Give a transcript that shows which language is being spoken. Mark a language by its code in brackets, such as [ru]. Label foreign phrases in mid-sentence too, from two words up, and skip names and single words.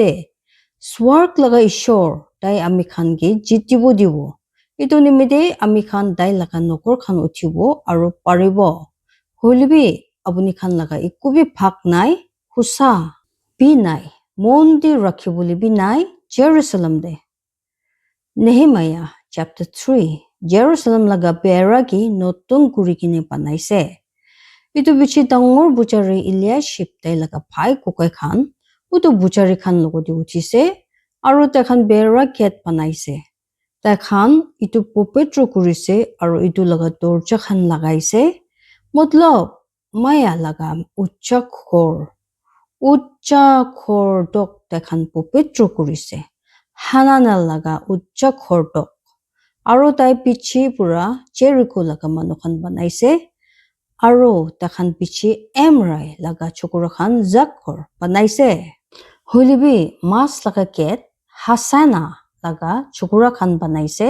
[nag] স্বৰ্গ লগা ঈশ্বৰ তাই আমি খান কি জিতিব দিব ইটো নিমিতে আমি খান তাই লাগা নকৰ খান উঠিব আৰু পাৰিব হইলিবি আপুনি খান লাগা একো বি ভাগ নাই খুসা বি নাই মন্দিৰ ৰাখিবলৈ বি নাই জেৰুজালেম দে Nehemiah chapter 3 Jerusalem laga bera ki notun kuri kine banaise. Itu bichi dangor butchari Eliashib tai laga bhai kukai khan utu butchari khan logodi uthise aru ta khan bera gate banaise. Ta khan itu pupetro kurise aru itu laga dorja khan lagaise. Matlab maya laga ucha khor dok ta khan pupetro kurise. Hanana laga ucha khor dok. Aru tai pichi pura Jericho laga manu khan banaise. Aru takhan pichi Emrai laga chokora khan Zakhor banaise. Hoilibi mas laga gate Hasana laga chokora khan banaise.